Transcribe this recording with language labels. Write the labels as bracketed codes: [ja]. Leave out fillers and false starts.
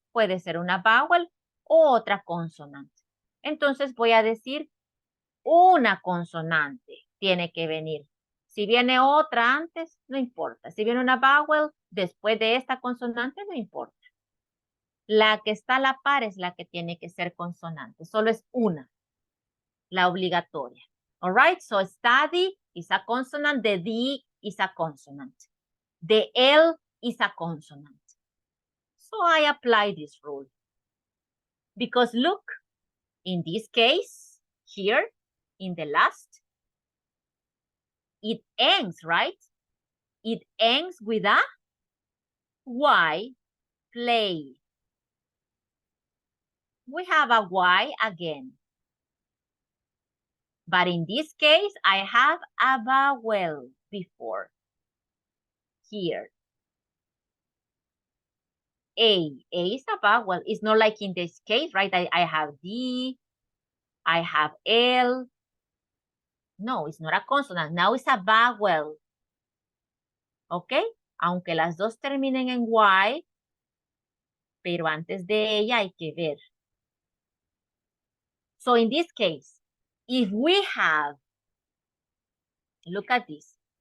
[es] Puede ser una vowel o otra consonante. Entonces voy a decir una consonante tiene que venir. Si viene otra antes, no importa. Si viene una vowel después de esta consonante, no importa. La que está a la par es la que tiene que ser consonante. Solo es una, la obligatoria. [en] All right, so study is a consonant. The D is a consonant. The L is a consonant. So I apply this rule. Because look, In this case, here, in the last, it ends, right? It ends with a Y, play. We have a Y again. But in this case, I have a vowel before. Here. A is a vowel. It's not like in this case, right? I have D, I have L. No, it's not a consonant. Now it's a vowel. ¿Ok? [es] Aunque las dos terminen en Y, pero antes de ella hay que ver. [en] So in this case, if we have, look at this.